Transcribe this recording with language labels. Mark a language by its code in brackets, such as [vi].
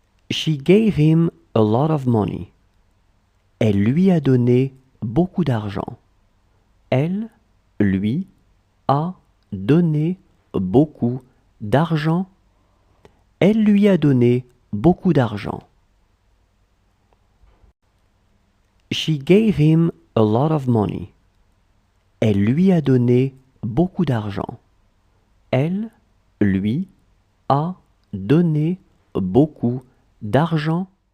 [en] She gave him a lot of money. [fr] Elle lui a donné beaucoup d'argent. Elle lui a donné beaucoup d'argent. Elle lui a donné beaucoup d'argent. [en] She gave him a lot of money. [fr] Elle lui a donné beaucoup d'argent. Elle lui a donné beaucoup d'argent.